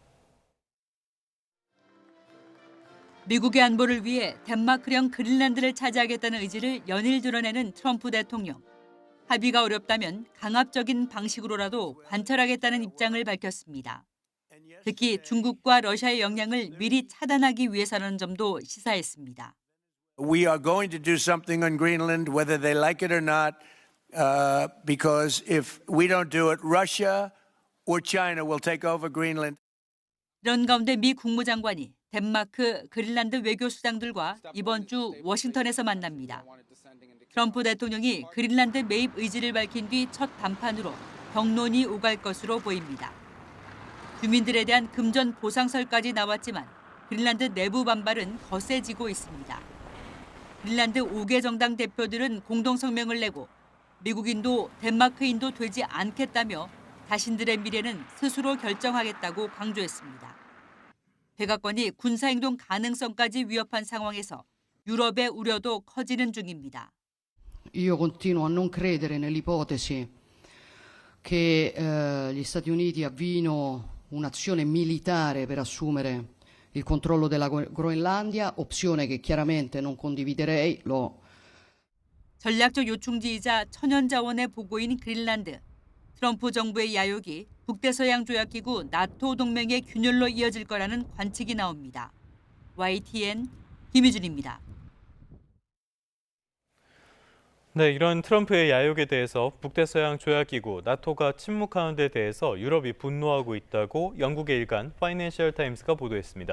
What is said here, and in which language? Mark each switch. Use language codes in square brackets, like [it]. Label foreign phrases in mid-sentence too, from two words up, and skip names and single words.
[ko] 미국의 안보를 위해 덴마크령 그린란드를 차지하겠다는 의지를 연일 드러내는 트럼프 대통령. 합의가 어렵다면 강압적인 방식으로라도 관철하겠다는 입장을 밝혔습니다. 특히 중국과 러시아의 영향을 미리 차단하기 위해서라는 점도 시사했습니다. [en] We are going to do something on Greenland, whether they like it or not, because if we don't do it, Russia or China will take over Greenland. [ko] 이런 가운데 미 국무장관이 덴마크, 그린란드 외교수장들과 이번 주 워싱턴에서 만납니다. 트럼프 대통령이 그린란드 매입 의지를 밝힌 뒤 첫 담판으로 격론이 오갈 것으로 보입니다. 주민들에 대한 금전 보상설까지 나왔지만 그린란드 내부 반발은 거세지고 있습니다. 그린란드 5개 정당 대표들은 공동성명을 내고 미국인도 덴마크인도 되지 않겠다며 자신들의 미래는 스스로 결정하겠다고 강조했습니다. 백악관이 군사행동 가능성까지 위협한 상황에서 유럽의 우려도 커지는 중입니다. [it] Io continuo a non credere nell'ipotesi che gli Stati Uniti avviino un'azione militare per assumere il controllo della Groenlandia, opzione che chiaramente non condividerei. [ko] 전략적 요충지이자 천연자원의 보고인 그린란드. 트럼프 정부의 야욕이 북대서양 조약기구 나토 동맹의 균열로 이어질 거라는 관측이 나옵니다. YTN 김유준입니다. 네, 이런 트럼프의 야욕에 대해서 북대서양 조약기구 나토가 침묵하는 데 대해서 유럽이 분노하고 있다고 영국의 일간 파이낸셜 타임스가 보도했습니다.